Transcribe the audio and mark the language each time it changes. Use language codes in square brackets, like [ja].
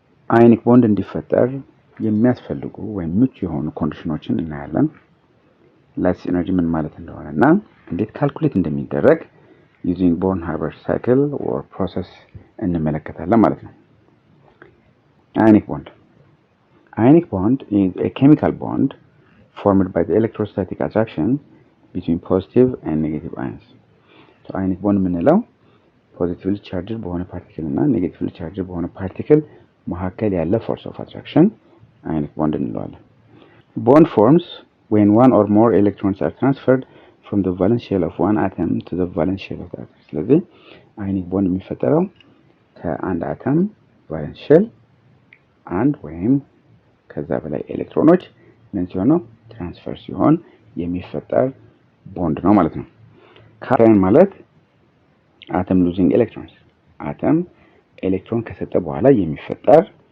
[am] አዮኒክ ቦንድ እንዲፈጠር የሚያስፈልጉ ወይም ምቹ የሆኑ ኮንዲሽኖችን እናያለን። ላይት ኤነርጂ ምን ማለት እንደሆነና እንዴት ካልኩሌት እንደሚደረግ [en] using Born-Haber cycle or process [am] እንመለከታለን ማለት ነው። [en] Ionic bond. Ionic bond is a chemical bond formed by the electrostatic attraction between positive and negative ions. So ionic bond [am] የምንለው [en] positively charged [am] በሆነ ፓርቲክል እና [en] negatively charged [am] በሆነ ፓርቲክል መካከል ያለ [en] force of attraction ionic bond [am] እንለዋለን። [en] Bond forms when one or more electrons are transferred from the valence shell of one atom to the valence shell of the other. [am] ስለዚህ አዮኒክ ቦንድ የሚፈጠረው ከአንድ አተም ቫለንስ ሼል አንድ ወይም ከዛ በላይ ኤሌክትሮኖች ምን ሲሆን ነው ትራንስፈር ሲሆን የሚፈጠር ቦንድ ነው ማለት ነው። ካታዮን ማለት አተም ሉዚንግ ኤሌክትሮንስ፣ አተም ኤሌክትሮን ከሰጠ በኋላ የሚፈጠር